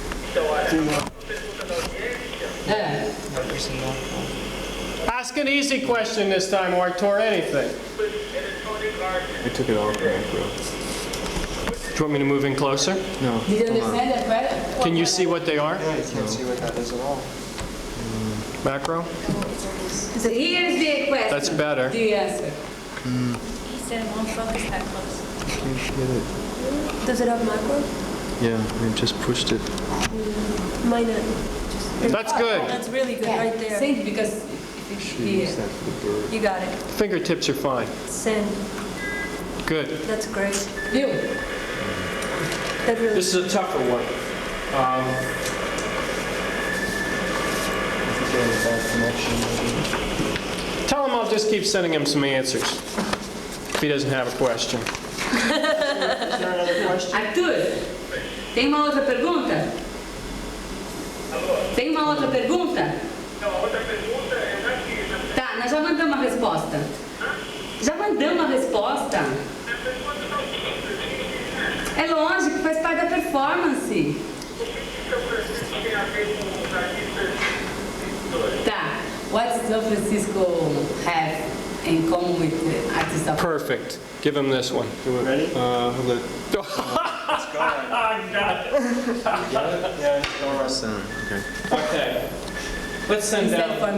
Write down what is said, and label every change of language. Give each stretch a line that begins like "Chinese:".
Portuguese: Então, olha, uma pergunta da audiência.
English: Ask an easy question this time, Artur, anything. Electronic art. I took it off back, bro. Do you want me to move in closer? No. Did you hold on. understand that question? Can you see what they are? Yeah, you can't see what that is at all. Macro? So here's the question. That's better. The answer. He said won't focus that close. Can't get it. Does it have macro? Yeah, I just pushed it. Mine. That's good. That's really good Yeah, right there. send because if it's Should here. use that for the bird. You got it. Fingertips are fine. Send. Good. That's great.
Portuguese: Viu?
English: That really. This is a tougher one. I think you have a bad connection. Tell him I'll just keep sending him some answers if he doesn't have a question. Is there another question?
Portuguese: Arthur, tem uma outra pergunta? Tem uma outra pergunta? Não, a outra pergunta é daqui, né? Tá, nós já mandamos uma resposta. Já mandamos uma resposta. É lógico, faz parte da performance. Tem a ver com os artistas. Tá.
English: What does São Francisco have in common with the artists of... Perfect. Give him this one. Ready? Hold it. Let's go. Yeah, it's going right. Center. Okay. Okay. Let's send He said for down.